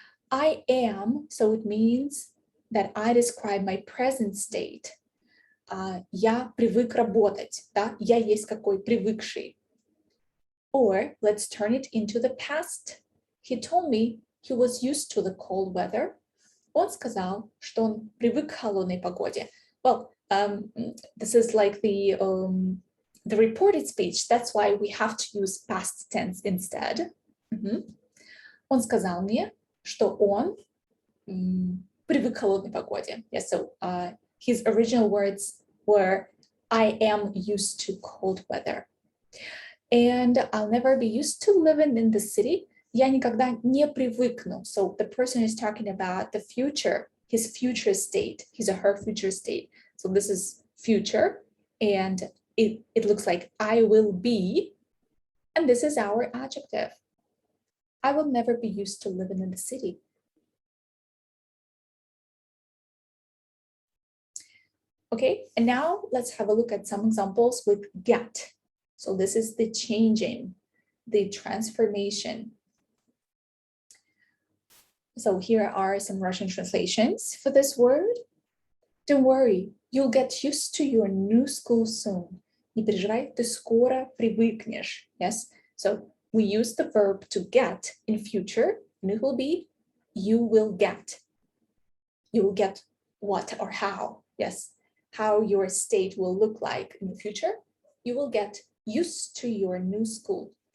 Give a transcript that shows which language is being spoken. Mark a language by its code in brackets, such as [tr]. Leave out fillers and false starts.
[en] I am, so it means that I describe my present state. [ru] Я привык работать, да? Я есть какой привыкший. [en] Or let's turn it into the past. He told me he was used to the cold weather. [ru] Он сказал, что он привык к холодной погоде. [en] Well, this is like the reported speech. That's why we have to use past tense instead. [ru] Он сказал мне, что он привык к холодной погоде. [en] Yeah, so his original words were, I am used to cold weather. And I'll never be used to living in the city. [ru] Я никогда не привыкну. [en] So the person is talking about the future, his future state, his or her future state. So this is future, and it looks like I will be, and this is our adjective. I will never be used to living in the city. Okay, and now let's have a look at some examples with get. So this is the changing, the transformation. So here are some Russian translations for this word. Don't worry, you'll get used to your new school soon. [ru] Не переживай, ты скоро привыкнешь. [en] Yes, so we use the verb to get in future, and it will be you will get. You will get what or how? Yes, how your state will look like in the future. You will get used to your new school.